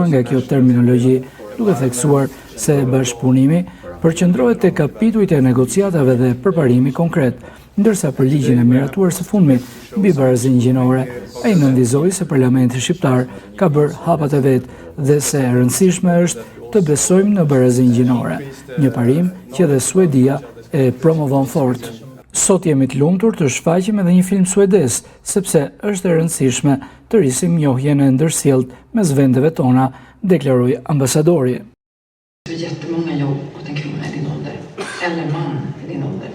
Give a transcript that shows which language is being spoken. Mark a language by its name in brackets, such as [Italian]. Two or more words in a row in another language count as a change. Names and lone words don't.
[Albanian] nga kjo terminologji, duke theksuar se bashkëpunimi përqendrohet te kapitujt e negociatave dhe përparimi konkret, ndërsa për ligjin e miratuar së fundmi mbi barazinë gjinore, ai nënvizoi se Parlamenti shqiptar ka bërë hapat e vet dhe se e rëndësishme është të besojmë në barazinë gjinore, një parim që edhe Suedia e promovon fort. Sot jemi të lumtur të shfaqim edhe një film suedez, sepse është e rëndësishme të rrisim njohjen e ndërsjellët mes vendeve tona, deklaroi ambasadori. [Swedish] Det är jättemånga jobb åt en kvinna i din ålder, eller man i din ålder.